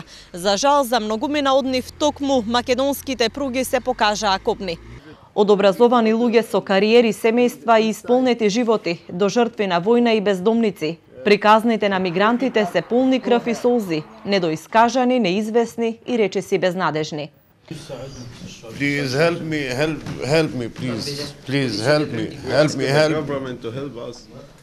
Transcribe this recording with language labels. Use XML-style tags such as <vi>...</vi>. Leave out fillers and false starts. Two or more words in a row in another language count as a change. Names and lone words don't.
<mk>За жал, за многумина од нив токму македонските пруги се покажаа копни. Од образовани луѓе со кариери, семејства и исполнети животи до жртви на војна и бездомници. Приказните на мигрантите се полни крв и солзи, недоискажани, неизвестни и речиси безнадежни.</mk> <en>Please help me, please help me. The government to help us.</en>